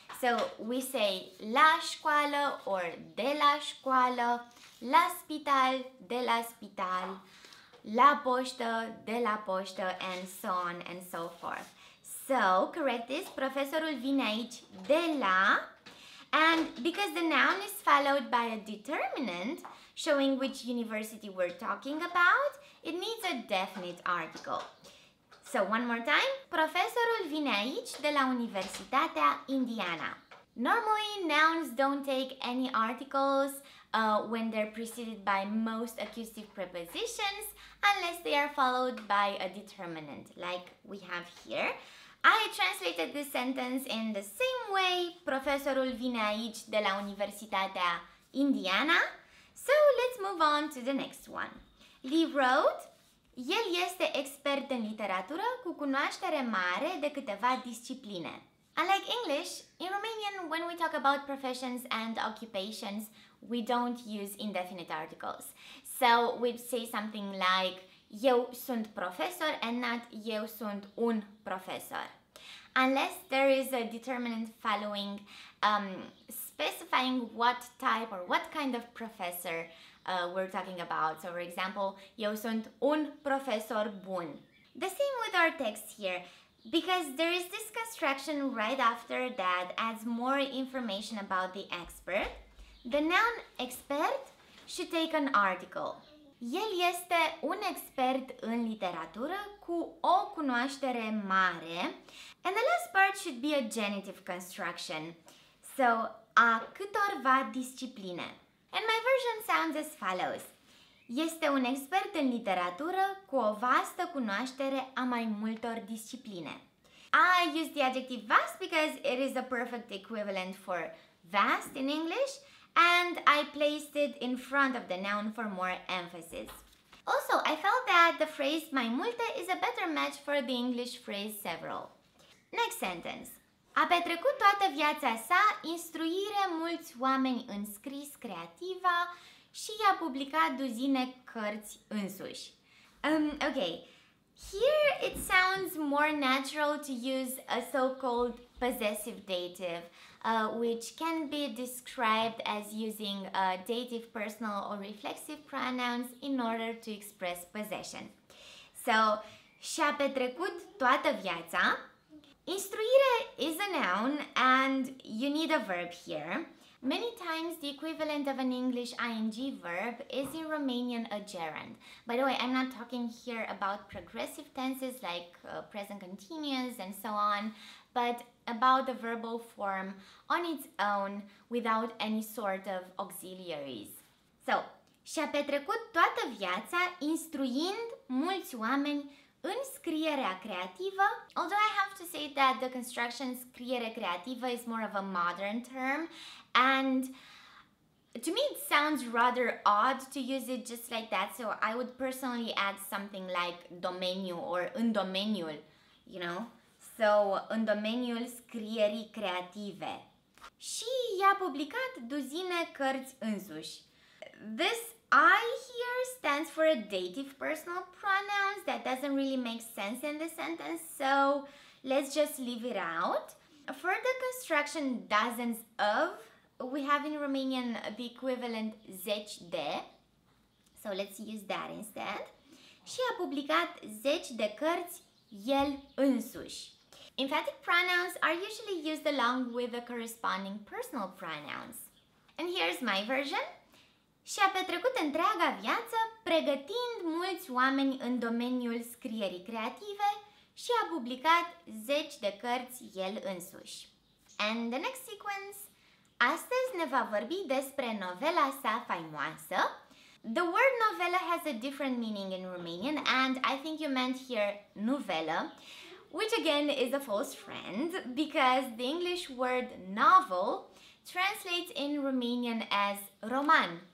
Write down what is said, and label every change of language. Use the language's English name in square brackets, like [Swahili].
[English] So we say [Romanian] la școală [English] or [Romanian] de la școală, la spital, de la spital, la poștă, de la poștă, [English] and so on and so forth. So, correct this, [Romanian] profesorul vine aici de la, [English] and because the noun is followed by a determinant showing which university we're talking about, it needs a definite article. So, one more time, [Romanian] profesorul vine aici de la Universitatea Indiana. [English] Normally, nouns don't take any articles when they're preceded by most accusative prepositions unless they are followed by a determinant, like we have here. I translated this sentence in the same way. [Romanian] Profesorul vine aici de la Universitatea Indiana. [English] So let's move on to the next one. [Romanian] Lee wrote, el este expert în literatură cu cunoaștere mare de câteva discipline. [English] Unlike English, in Romanian, when we talk about professions and occupations, we don't use indefinite articles. So we'd say something like, [Romanian] eu sunt profesor [English] and not [Romanian] eu sunt un profesor. [English] Unless there is a determinant following specifying what type or what kind of professor we're talking about. So for example, [Romanian] eu sunt un profesor bun. [English] The same with our text here, because there is this construction right after that adds more information about the expert. The noun expert should take an article. [Romanian] El este un expert în literatură cu o cunoaștere mare. [English] And the last part should be a genitive construction. So, [Romanian] a câtorva discipline. [English] And my version sounds as follows. [Romanian] Este un expert în literatură cu o vastă cunoaștere a mai multor discipline. [English] I use the adjective vast because it is a perfect equivalent for vast in English, and I placed it in front of the noun for more emphasis. Also, I felt that the phrase [Romanian] mai multe [English] is a better match for the English phrase several. Next sentence. [Romanian] A petrecut toată viața sa instruire mulți oameni în scris creativa și a publicat duzine cărți însuși. [English] Okay, here it sounds more natural to use a so-called possessive dative, which can be described as using dative personal or reflexive pronouns in order to express possession. [Romanian] So, și-a petrecut toată viața. [English] Instruire is a noun and you need a verb here. Many times the equivalent of an English ing verb is in Romanian a gerund. By the way, I'm not talking here about progressive tenses like present continuous and so on, but about the verbal form on its own without any sort of auxiliaries. So, [Romanian] și-a petrecut toată viața instruind mulți oameni în scrierea creativă, [English] although I have to say that the construction [Romanian] scriere creativă [English] is more of a modern term, and to me it sounds rather odd to use it just like that, so I would personally add something like domeniu or [Romanian] în domeniul, [English] you know? [Romanian] So, în domeniul scrierii creative. Și i-a publicat duzine cărți însuși. [English] This I here stands for a dative personal pronouns that doesn't really make sense in the sentence, so let's just leave it out. For the construction dozens of, we have in Romanian the equivalent [Romanian] zeci de, [English] so let's use that instead. [Romanian] Și a publicat zeci de cărți el însuși. [English] Emphatic pronouns are usually used along with the corresponding personal pronouns. And here's my version. [Romanian] Și-a petrecut întreaga viață pregătind mulți oameni în domeniul scrierii creative și a publicat zeci de cărți el însuși. [English] And the next sequence. [Romanian] Astăzi ne va vorbi despre novela sa faimoasă. [English] The word novella has a different meaning in Romanian, and I think you meant here novella, which again is a false friend because the English word novel translates in Romanian as roman.